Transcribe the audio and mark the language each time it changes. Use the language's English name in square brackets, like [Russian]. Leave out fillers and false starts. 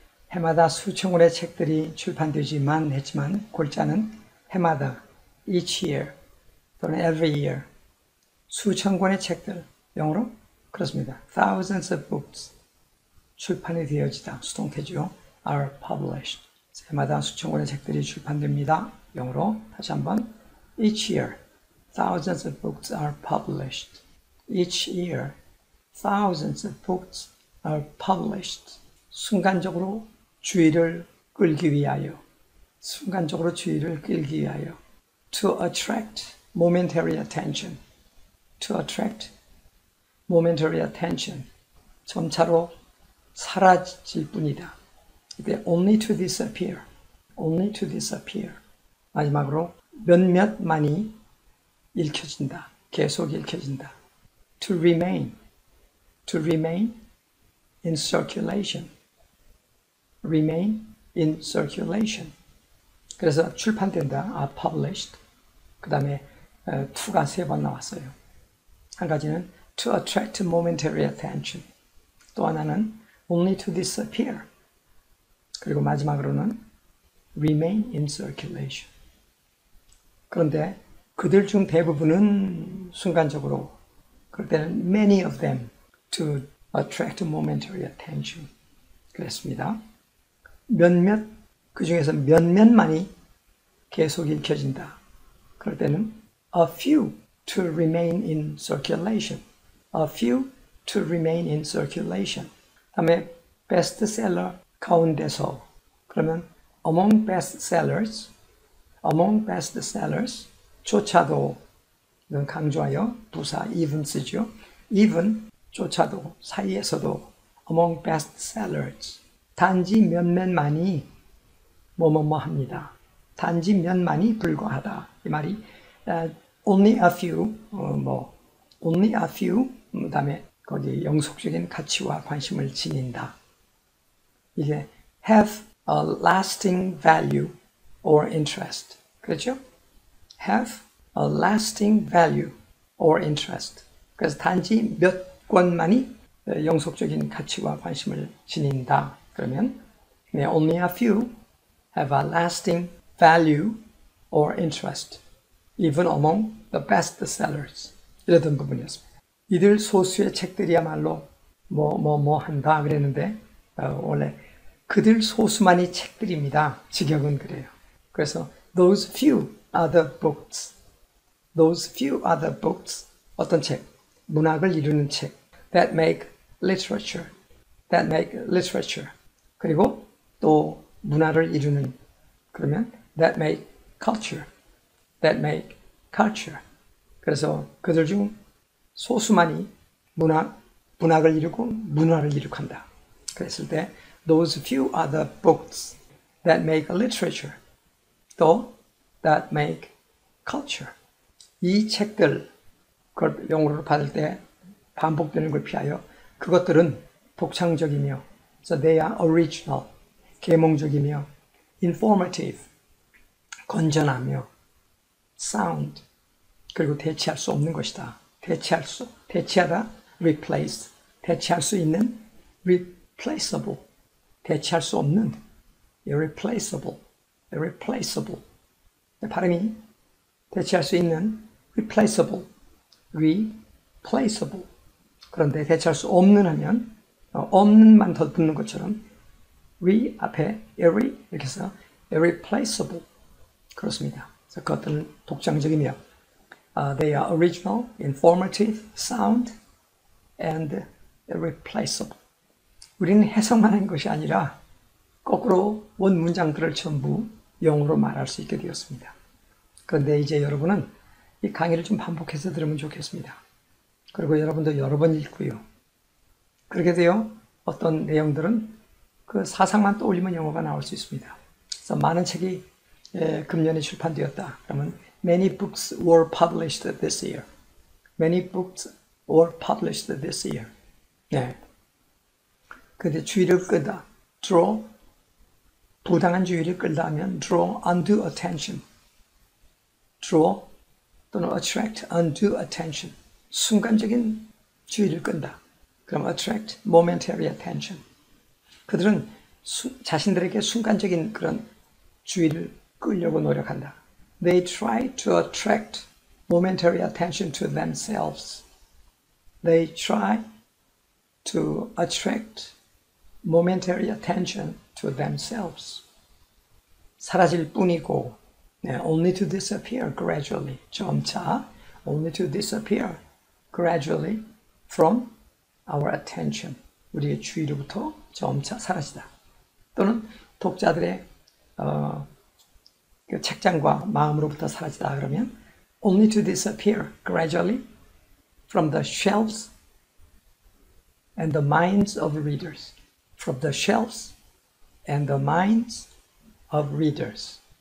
[Korean] 해마다 수천 권의 책들이 출판되지만 했지만 골자는 해마다 [English] each year [Korean] 또는 [English] every year [Korean] 수천 권의 책들 영어로 그렇습니다. [English] thousands of books [Korean] 출판이 되어지다 수동태죠. [English] are published [Korean] 해마다 수천 권의 책들이 출판됩니다. 영어로 다시 한번 [English] each year thousands of books are published. Each year thousands of books are published. [Korean] 순간적으로 주의를 끌기 위하여 순간적으로 주의를 끌기 위하여 [English] to attract momentary attention. To attract momentary attention. [Korean] 점차로 사라질 뿐이다. 이때 [English] only to disappear. Only to disappear. [Korean] 마지막으로 몇몇만이 읽혀진다. 계속 읽혀진다. [English] To remain. To remain in circulation. Remain in circulation. [Korean] 그래서 출판된다. [English] are published. [Korean] 그 다음에 to가 3번 나왔어요. 한 가지는 [English] to attract momentary attention. [Korean] 또 하나는 [English] only to disappear. [Korean] 그리고 마지막으로는 [English] remain in circulation. [Korean] 그런데 그들 중 대부분은 순간적으로, 그럴 때는 [English] many of them to attract momentary attention. [Korean] 그랬습니다. 몇몇, 그 중에서 몇몇만이 계속 읽혀진다. 그럴 때는 [English] a few to remain in circulation. A few to remain in circulation. [Korean] 다음에 베스트셀러 가운데서, 그러면 [English] among bestsellers, among bestsellers [Korean] 조차도, 이건 강조하여 부사 even 쓰죠. even 조차도, 사이에서도 [English] among bestsellers, [Korean] 단지 몇몇만이 뭐뭐뭐 합니다. 단지 몇만이 불과하다. 이 말이 [English] only a few, only a few, [Korean] 그 다음에 거기 영속적인 가치와 관심을 지닌다. 이게 [English] have a lasting value or interest. [Korean] 그렇죠? [English] have a lasting value or interest. [Korean] 그래서 단지 몇 권만이 영속적인 가치와 관심을 지닌다. [English] 그러면 only a few have a lasting value or interest, even among the best sellers. [Korean] 이러던 부분이었습니다. 이들 소수의 책들이야말로 뭐 한다 그랬는데 원래 그들 소수만이 책들입니다. 직역은 그래요. 그래서 [English] those few are the books. Those few are the books. [Korean] 어떤 책? 문학을 이루는 책. [English] That make literature. That make literature. [Korean] 그리고 또 문화를 이루는, 그러면 [English] that make culture. That make culture. [Korean] 그래서 그들 중 소수만이 문학을 이루고 문화를 이룩한다. 그랬을 때 [English] those few are the books that make literature. 또 that make culture. [Korean] 이 책들, 그걸 영어로 받을 때 반복되는 걸 피하여 그것들은 독창적이며, [English] so they are original, [Korean] 계몽적이며, informative, 건전하며, sound, 그리고 대체할 수 없는 것이다. 대체하다, replace, 대체할 수 있는, replaceable, 대체할 수 없는, irreplaceable, irreplaceable. 발음이 대체할 수 있는, replaceable, replaceable. 그런데 대체할 수 없는 하면 없는만 더 붙는 것처럼 re 앞에 irre 이렇게 해서 irreplaceable. 그렇습니다. 그래서 그것들은 독창적이며 [English] they are original, informative, sound, and irreplaceable. [Korean] 우리는 해석만 한 것이 아니라 거꾸로 원 문장들을 전부 영어로 말할 수 있게 되었습니다. 그런데 이제 여러분은 이 강의를 좀 반복해서 들으면 좋겠습니다. 그리고 여러분도 여러 번 읽고요. 그렇게 되어 어떤 내용들은 그 사상만 떠올리면 영어가 나올 수 있습니다. 그래서 많은 책이 금년에 출판되었다. 그러면 [English] many books were published this year. Many books were published this year. [Korean] 네. 근데 주의를 끄다. draw, 부당한 주의를 끌다 하면 [English] draw undue attention. draw [Korean] 또는 [English] attract undue attention. [Korean] 순간적인 주의를 끈다. [English] 그럼 attract momentary attention. [Korean] 그들은 자신들에게 순간적인 그런 주의를 끌려고 노력한다. [English] They try to attract momentary attention to themselves. They try to attract momentary attention to themselves. [Korean] 사라질 뿐이고, [English] only to disappear gradually. [Korean] 점차, [English] only to disappear gradually from our attention. [Korean] 우리의 주의로부터 점차 사라지다. 또는 독자들의 그 책장과 마음으로부터 사라지다 그러면 [English] only to disappear gradually from the shelves and the minds of readers. From the shelves and the minds of readers.